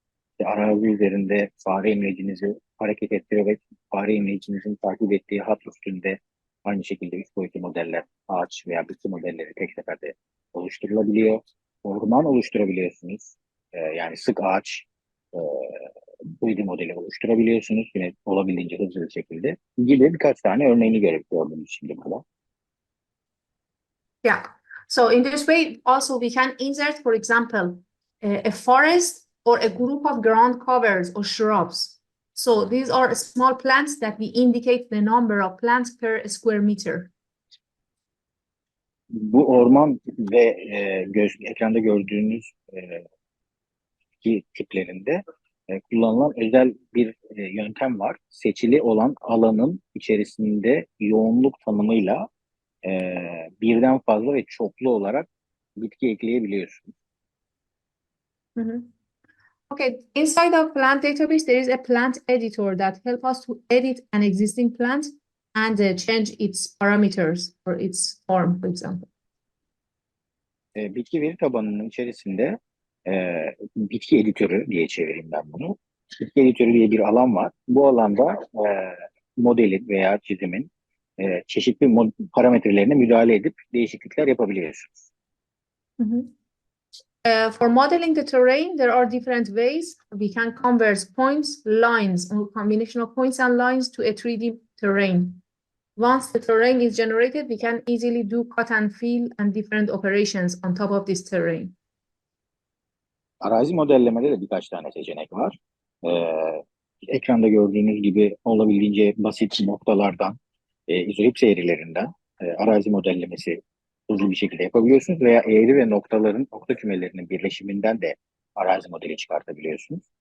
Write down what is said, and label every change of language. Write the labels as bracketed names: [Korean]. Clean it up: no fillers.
[Turkish] İşte arazi üzerinde fare imlecinizi hareket ettirerek fare imlecinizin takip ettiği hat üstünde aynı şekilde üç boyutlu modeller, ağaç veya bitki modelleri tek seferde oluşturulabiliyor. Orman oluşturabiliyorsunuz. Yani sık ağaç e, 3D modeli oluşturabiliyorsunuz. Yine olabildiğince hızlı bir şekilde. Gibi birkaç tane örneğini gördüğünüz şimdi burada. Yeah. [English] So in this way, also we can insert, for example, a forest or a group of ground covers or shrubs. So these are small plants that we indicate the number of plants per square meter. [Turkish] Bu orman ve ekranda gördüğünüz tiplerinde kullanılan özel bir yöntem var. Seçili olan alanın içerisinde yoğunluk tanımıyla birden fazla ve çoklu olarak bitki ekleyebiliyorsunuz. Mm-hmm. [English] Okay, inside of plant database, there is a plant editor that helps us to edit an existing plant and change its parameters or its form, for example. [Turkish] Bitki veri tabanının içerisinde bitki editörü diye çevireyim ben bunu. Bitki editörü diye bir alan var. Bu alanda modelin veya çizimin çeşitli parametrelerine müdahale edip değişiklikler yapabiliyorsunuz. Mm-hmm. [English] For modeling the terrain, there are different ways. We can convert points, lines, or combination of points and lines to a 3D terrain. Once the terrain is generated, we can easily do cut and fill and different operations on top of this terrain. [Turkish] Arazi modellemede de birkaç tane seçenek var. Ekranda gördüğünüz gibi olabildiğince basit noktalardan, izoipsi eğrilerinden arazi modellemesi hızlı bir şekilde yapabiliyorsunuz veya eğri ve nokta kümelerinin birleşiminden de arazi modeli çıkartabiliyorsunuz.